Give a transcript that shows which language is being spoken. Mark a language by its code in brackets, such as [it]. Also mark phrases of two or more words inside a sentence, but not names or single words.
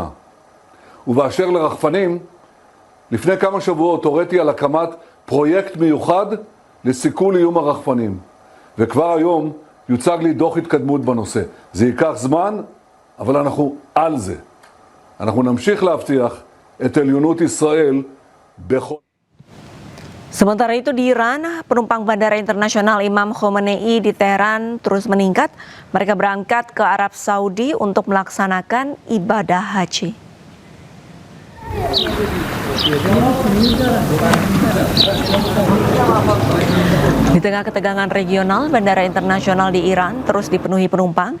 [he] ובאשר לרחפנים, לפני כמה שבועות הוריתי על הקמת פרויקט מיוחד לסיכול איום הרחפנים. וכבר היום יוצג לי דוח התקדמות בנושא. זה ייקח זמן, אבל אנחנו על זה. אנחנו נמשיך להבטיח את עליונות ישראל בכל... [id] Sementara itu di Iran, penumpang Bandara Internasional Imam Khomeini di Teheran terus meningkat. Mereka berangkat ke Arab Saudi untuk melaksanakan ibadah haji. Di tengah ketegangan regional, Bandara Internasional di Iran terus dipenuhi penumpang.